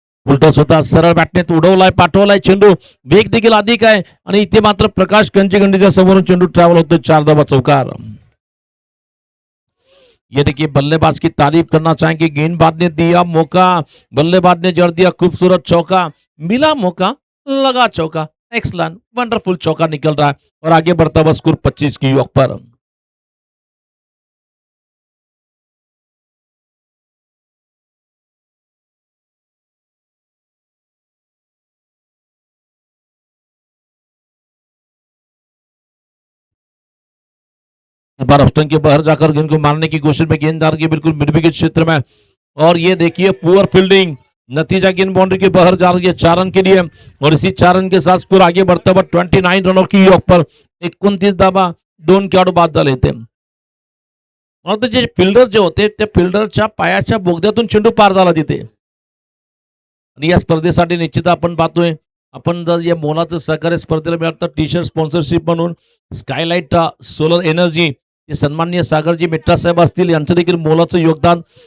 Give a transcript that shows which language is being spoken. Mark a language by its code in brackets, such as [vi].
[mr] उलटच होता सरळ बॅटने उडवलाय पाठवलाय चेंडू वेग देखील अधिक आहे आणि इथे मात्र प्रकाश कंचीगंडीच्या समोरून चेंडू ट्रॅव्हल होतो 4 धावा चौकार. [hi] ये देखिए बल्लेबाज की तारीफ करना चाहेंगे. गेंदबाज ने दिया मौका बल्लेबाज ने जड़ दिया खूबसूरत चौका मिला मौका लगा चौका एक्सलेंट वंडरफुल चौका निकल रहा है और आगे बढ़ता हुआ स्कोर 25 की योग पर. बार ऑप्शन के बाहर जाकर गेंद को मारने की कोशिश में गेंद जा रही है बिल्कुल मिड विकेट क्षेत्र में. और ये देखिए पुअर फील्डिंग नतीजा गेंद बाउंड्री के बाहर जा रही है 4 रन के लिए. और इसी 4 रन के साथ स्कोर आगे बढ़ता हुआ 29 रनों की योग पर [mr] 29 धावा 2 खेळाडू बाद झाले ते. जे फिल्डर जे होते त्या फिल्डरच्या पायाच्या बोगद्यातून चेंडू पार झाला तिथे. आणि या स्पर्धेसाठी निश्चित आपण पाहतोय आपण जर या मोलाचं सहकार्य स्पर्धेला मिळतं टी शर्ट स्पॉन्सरशिप म्हणून स्कायलाइट सोलर एनर्जी हे सन्माननीय सागरजी मिट्टा साहेब असतील यांचं देखील मोलाचं योगदान.